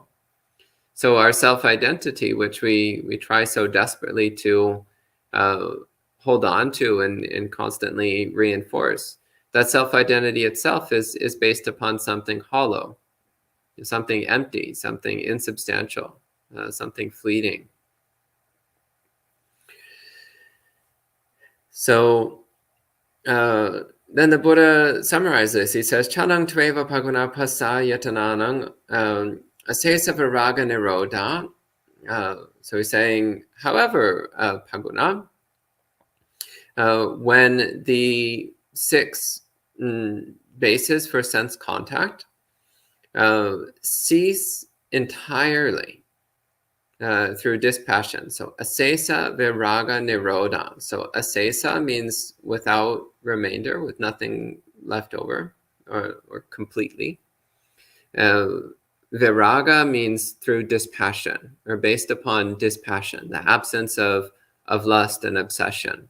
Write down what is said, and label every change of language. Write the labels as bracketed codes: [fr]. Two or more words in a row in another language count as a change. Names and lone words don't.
[en] So our self-identity, which we try so desperately to hold on to and constantly reinforce, that self-identity itself is based upon something hollow, something empty, something insubstantial, something fleeting. So then the Buddha summarizes. He says, [pi] Chanang tveva paguna pasa yatananang asesa viraga nirodha. [en] So he's saying, however, Paguna, when the 6 bases for sense contact cease entirely through dispassion. [pi] So asesa viraga nirodha. [en] So asesa means without remainder, with nothing left over or completely. Viraga means through dispassion or based upon dispassion, the absence of lust and obsession.